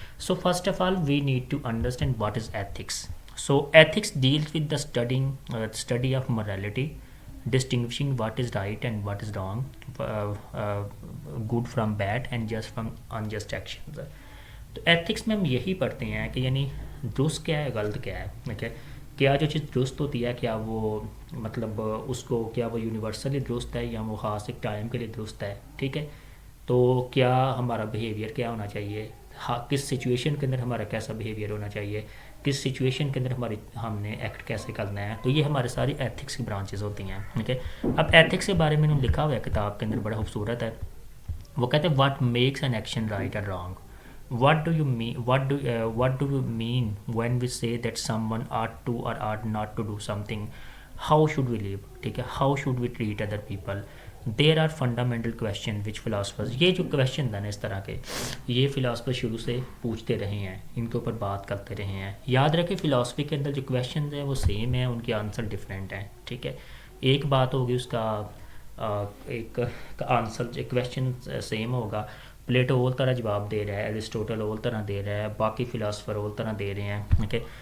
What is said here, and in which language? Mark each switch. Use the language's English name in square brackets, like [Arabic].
[English] So first of all, we need to understand what is ethics. So ethics deals with the study of morality, distinguishing what is right and what is wrong, uh, uh, good from bad and just from unjust actions. [Hindi] तो ethics में हम यही पढ़ते हैं कि यानी दुरुस्त क्या है, गलत क्या है, ठीक है। क्या जो चीज़ दुरुस्त होती है, क्या वो मतलब उसको क्या वो यूनिवर्सली दुरुस्त है या वो ख़ास एक टाइम के लिए दुरुस्त है, ठीक है। तो क्या हमारा बिहेवियर क्या होना चाहिए, हाँ किस सिचुएशन के अंदर हमारा कैसा बिहेवियर होना चाहिए, किस सिचुएशन के अंदर हमारी हमने एक्ट कैसे करना है। तो ये हमारे सारी एथिक्स की ब्रांचेस होती हैं, ठीक है। अब एथिक्स के बारे में लिखा हुआ है किताब के अंदर, बड़ा खूबसूरत है। वो कहते हैं [English] what makes an action right और wrong, what do you mean when we say that someone ought to or ought not to do something, how should we live, [Hindi] ठीक है, [English] how should we treat other people. There are fundamental question which philosophers, [Hindi] ये जो question है ना इस तरह के, ये फिलासफर शुरू से पूछते रहे हैं, इनके ऊपर बात करते रहे हैं। याद रखें फिलासफी के अंदर जो क्वेश्चन हैं वो सेम है, उनके आंसर डिफरेंट हैं, ठीक है। एक बात होगी उसका एक आंसर क्वेश्चन सेम होगा, प्लेटो और तरह जवाब दे रहा है, एरिस्टोटल और तरह दे रहा है, बाकी फिलासफर और तरह दे रहे हैं, ठीक है।